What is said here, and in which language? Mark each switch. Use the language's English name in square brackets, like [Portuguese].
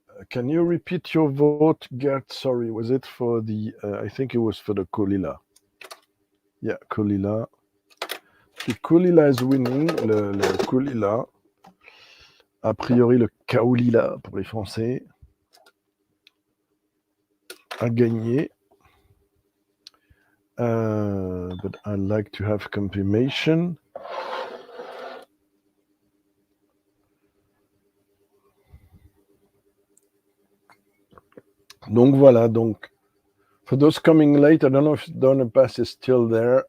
[English] can you repeat your vote, Gert? Sorry, was it for the... I think it was for the Caol Ila. Yeah, Caol Ila. The Caol Ila is winning, le Caol Ila. [French] A priori, le Caol Ila, pour les Français, a gagné. [English] But I'd like to have confirmation. [French] Donc voilà, donc [English] for those coming late, I don't know if Donnerais is still there.